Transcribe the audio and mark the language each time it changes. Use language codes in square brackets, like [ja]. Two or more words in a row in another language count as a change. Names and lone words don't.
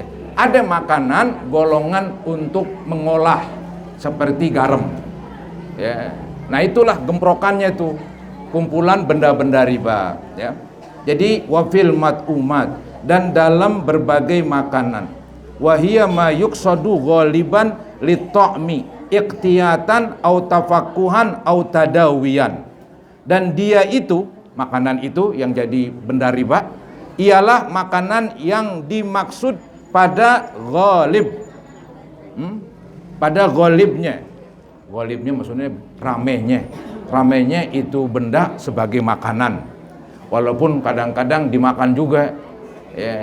[id] Ada makanan golongan untuk mengolah seperti garam ya. Nah itulah gemprokannya tuh, kumpulan benda-benda riba ya. Jadi [ar] وفي المطعومات, [id] dan dalam berbagai makanan, [ar] وهي ما يقصد غالبا للطعام اقتياتا أو تفكها أو تداويا, [id] dan dia itu, makanan itu yang jadi benda riba ialah makanan yang dimaksud pada ghalib, pada ghalibnya maksudnya ramenya itu benda sebagai makanan, walaupun kadang-kadang dimakan juga ya.